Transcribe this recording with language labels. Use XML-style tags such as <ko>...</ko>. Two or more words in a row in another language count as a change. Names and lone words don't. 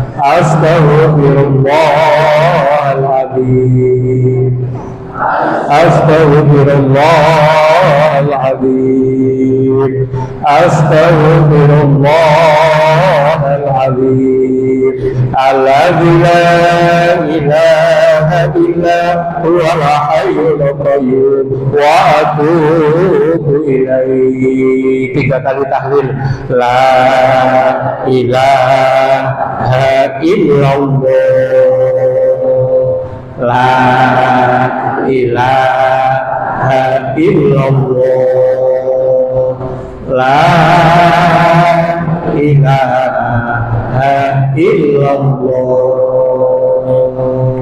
<ar>أستغفر الله العظيم أستغفر الله العظيم أستغفر الله العظيم. الذي لا إله إلا هو الحي القيوم وأتوب إليه.</ar> <id>3 kali tahlil.</id> <ar>لا إله إلا الله لا إله إلا الله لا إله إلا الله.</ar>